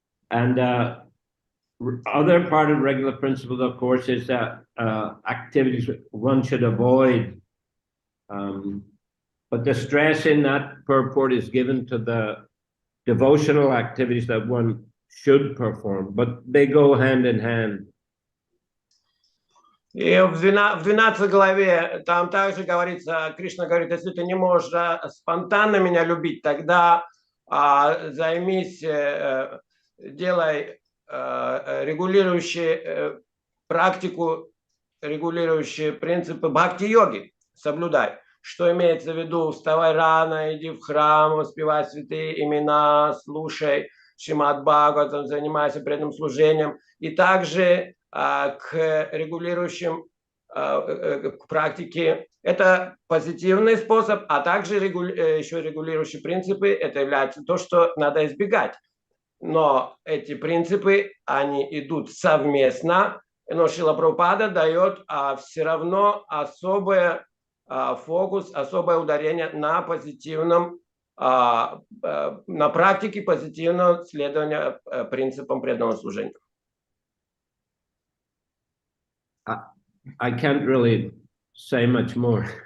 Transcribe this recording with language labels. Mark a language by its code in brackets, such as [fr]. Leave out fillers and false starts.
[en] And other part of regular principles, of course, is that activities one should avoid. But the stress in that purport is given to the devotional activities that one should perform, but they go hand in hand. [ru] И в 12 главе там также говорится, Кришна говорит, если ты не можешь спонтанно меня любить, тогда займись, делай регулирующие практику, регулирующие принципы бхакти-йоги, соблюдай. Что имеется в виду? Вставай рано, иди в храм, воспевай святые имена, слушай Шримад Бхагаватам, занимайся преданным служением. И также к регулирующим к практике. Это позитивный способ, а также еще регулирующие принципы. Это является то, что надо избегать. Но эти принципы, они идут совместно. Но Шрила Прабхупада дает все равно особый фокус, особое ударение на позитивном, на практике позитивного следования принципам преданного служения. [en] I can't really say much more.